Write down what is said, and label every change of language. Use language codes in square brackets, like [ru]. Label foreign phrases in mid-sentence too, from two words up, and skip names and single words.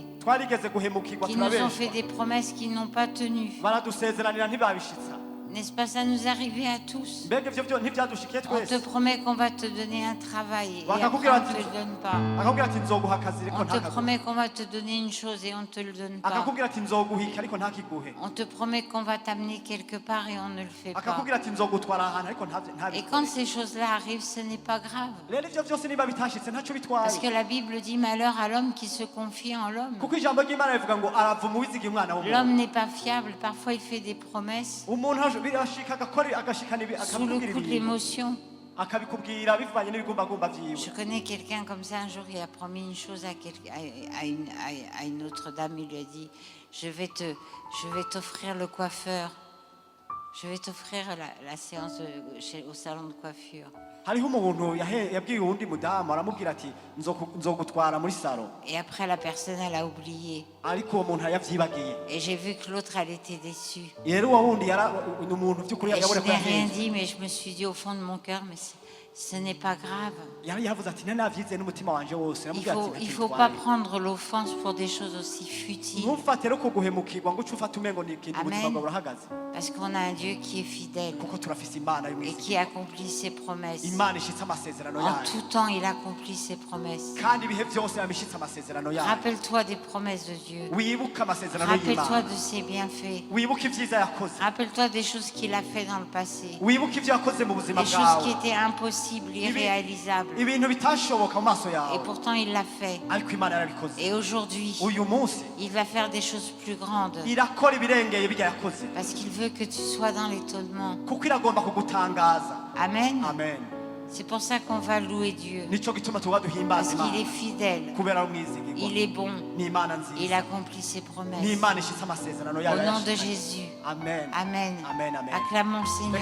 [rn] twarigeze guhemukirwa [fr] qui nous ont fait [rn] turabeshwa [fr] des promesses qu'ils n'ont pas tenues. [rn] baradusezeranira ntibabishitsa [fr] N'est-ce pas, ça nous arrivait à tous. [rn] mbega ivyo byo ntibyadushikiye [fr] On te [rn] twese [fr] promet qu'on va te donner un travail et [rn] Bakakubwira [fr] après on [rn] ati- [fr] ne te le donne pas. [rn] akakubwira ati nzoguha akazi ariko [fr] On te [rn] ntakaguhe [fr] promet qu'on va te donner une chose et on ne te le donne pas. [rn] akakubwira ati nzoguhika ariko ntakiguhe [fr] On te promet qu'on va t'amener quelque part et on ne le fait pas. [rn] akakubwira ati nzogutwara ahantu ariko [fr] Et quand ces choses-là arrivent, ce n'est pas grave. [rn] rero ivyo byose niba bitashitse ntacyo [fr] Parce [rn] bitwaye [fr] que la Bible dit malheur à l'homme qui se confie en l'homme. [rn] kuko ijambo ry'imana rivuga ngo aravuma uwizigiye umwana w'umuntu [fr] L'homme n'est pas fiable. Parfois, il fait des promesses [rn] umuntu birashika agashikana [fr] sous le [rn] akabikubwira [fr] coup de [rn] ibintu [fr] l'émotion. [rn] akabikubwira bivanye n'ibigumbagumba vyiwe [fr] Je connais quelqu'un comme ça. Un jour, il a promis une chose à une autre dame. Il lui a dit, je vais t'offrir le coiffeur. Je vais t'offrir la séance au salon de coiffure. [rn] hariho umuntu yabwiye uwundi mudamu aramubwira ati nzogutwara muri salo [fr] Et après, la personne, elle a oublié. [rn] ariko uwo muntu yavyibagiye [fr] Et j'ai vu que l'autre, elle était déçue. [rn] rero uwo wundi ni umuntu by'ukuri [fr] Et je [rn] yabona ko [fr] n'ai rien [rn] yahenze [fr] dit, mais je me suis dit au fond de mon cœur, mais ce n'est pas grave. [rn] yari yavuze ati nanavyizeye n'umutima wanje wose [fr] Il [rn] aramubwira ati [fr] ne faut pas prendre l'offense pour des choses aussi futiles. [rn] ntufate rero ko guhemukirwa ngo uce ufate umengo ni ikintu Amen. ubuzima bwawe burahagaze [fr] Parce qu'on a un Dieu qui est fidèle [rn] kuko turafise imana [fr] et [rn] y'umwisi [fr] qui accomplit ses promesses. [rn] imana ishitse amasezerano [fr] En [rn] yayo [fr] tout temps, il accomplit ses promesses. [rn] kandi ibihe byose yamishitse amasezerano yayo [fr] Rappelle-toi des promesses de Dieu. [rn] wibuke amasezerano [fr] Rappelle-toi [rn] y'imana [fr] de ses bienfaits. [rn] wibuke ivyiza yakoze [fr] Rappelle-toi des choses qu'il a fait dans le passé. wibuke ivyo yakoze mu buzima Des choses qui [rn] bwawe [fr] étaient impossibles, irréalisables. [rn] ibintu bitashoboka mu maso [fr] Et [rn] yawe [fr] pourtant, il l'a fait. [rn] ariko imana yarabikoze [fr] Et aujourd'hui, [rn] uyu munsi [fr] il va faire des choses plus grandes. [rn] irakora ibirengeye bijya yakoze [fr] Parce qu'il veut que tu sois dans l'étonnement. [rn] kuko iragomba kugutangaza Amen. amen [fr] C'est pour ça qu'on va louer Dieu. [rn] nico gituma tuba duhimbaza [fr] Parce qu'il est [rn] imana [fr] fidèle. [rn] kubera umwizigirwa [fr] Il est bon. [rn] ni imana [fr] Il [rn] nziza [fr] accomplit ses [rn] ni [fr] promesses. [rn] imana ishitse amasezerano [fr] Au [rn] yayo [fr] nom de [rn] yashitse. [fr] Jésus. [rn] amen Amen. amen amen [fr] Acclamons le Seigneur.